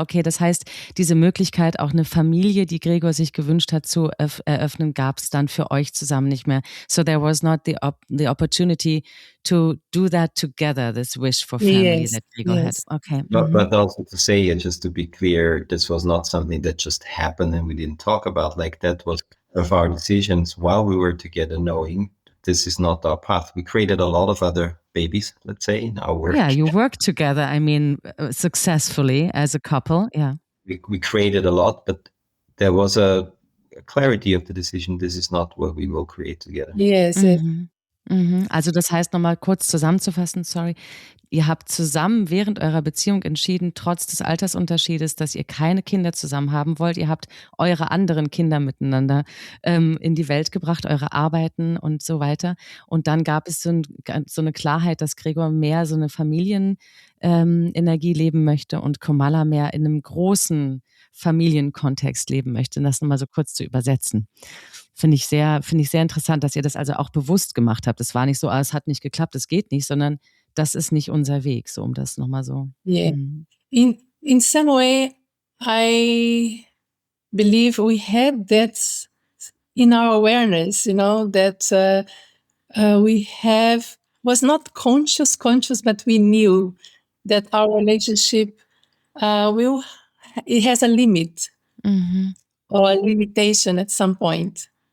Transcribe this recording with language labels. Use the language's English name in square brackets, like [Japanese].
[German] Okay, das heißt, diese Möglichkeit, auch eine Familie, die Gregor sich gewünscht hat, zu eröffnen, gab es dann für euch zusammen nicht mehr. [English] So there was not the opportunity to do that together, this wish for family that Gregor had. Okay. But also to say, just to be clear, this was not something that just happened and we didn't talk about. Like, that was of our decisions while we were together, knowing this is not our path. We created a lot of other babies, let's say, in our work. Yeah, you worked together, I mean, successfully as a couple. Yeah. We created a lot, but there was a clarity of the decision. This is not what we will create together. Yes. [German] Also das heißt, nochmal kurz zusammenzufassen, sorry. Ihr habt zusammen während eurer Beziehung entschieden, trotz des Altersunterschiedes, dass ihr keine Kinder zusammen haben wollt. Ihr habt eure anderen Kinder miteinander in die Welt gebracht, eure Arbeiten und so weiter. Und dann gab es so eine Klarheit, dass Gregor mehr so eine Familienenergie leben möchte und Komala mehr in einem großen Familienkontext leben möchte. Und das nochmal so kurz zu übersetzen. Finde ich sehr interessant, dass ihr das also auch bewusst gemacht habt. Es war nicht so, es hat nicht geklappt, es geht nicht, sondern das ist nicht unser Weg, so um das nochmal so. [English] Yeah. In some way, I believe we had that in our awareness, that we have, was not conscious, but we knew that our relationship it has a limit or a limitation at some point.